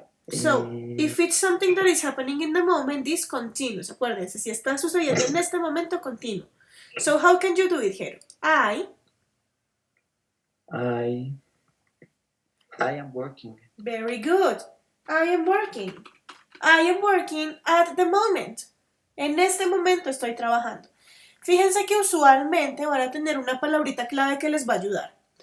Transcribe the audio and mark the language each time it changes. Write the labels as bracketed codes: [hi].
[en] So, if it's something that is happening in the moment, this continuous. [es] Acuérdense, si está sucediendo en este momento, continuo. [en] So, how can you do it here? I am working. Very good. I am working. I am working at the moment. [es] En este momento estoy trabajando. Fíjense que usualmente van a tener una palabrita clave que les va a ayudar.